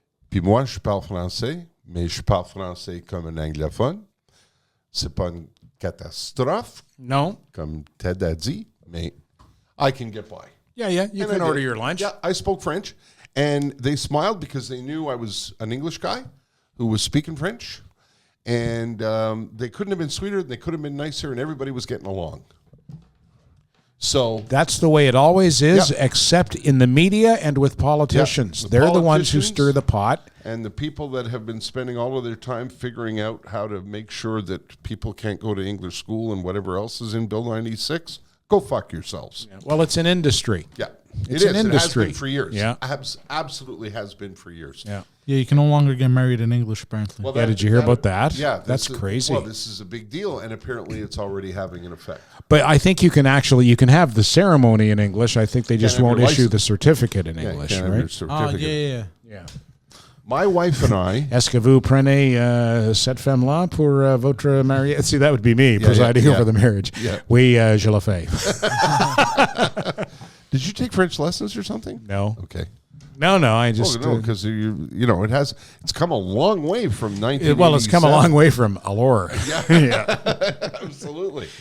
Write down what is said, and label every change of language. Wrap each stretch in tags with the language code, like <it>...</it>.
<fr>Puis moi, je parle français, mais je parle français comme un anglophone. C'est pas une catastrophe,</fr> <en>No.</en> <fr>comme Ted a dit, mais</fr> <en>I can get by. Yeah, you can order your lunch. Yeah, I spoke French, and they smiled because they knew I was an English guy who was speaking French, and they couldn't have been sweeter, they could have been nicer, and everybody was getting along. So that's the way it always is, except in the media and with politicians. They're the ones who stir the pot. And the people that have been spending all of their time figuring out how to make sure that people can't go to English school and whatever else is in Bill 96, go fuck yourselves. Yeah. Well, it's an industry. Yeah. It's an industry. It has been for years. Yeah. Absolutely has been for years. Yeah. Yeah, you can no longer get married in English, apparently. Well, did you hear about that? Yeah. That's crazy. Well, this is a big deal, and apparently it's already having an effect. But I think you can have the ceremony in English. I think they just won't issue the certificate in English, right? Oh, yeah. My wife and I...</en> <fr>Est-ce que vous prenez cette femme-là pour votre mariage?</fr> <en>See, that would be me presiding over the marriage. Yeah.</en> <fr>Oui, je le fais.</fr> <en>Did you take French lessons or something? No. Okay. No, I just... because it's come a long way from 1987. Well, it's come a long way from Allure. Yeah. Absolutely.</en>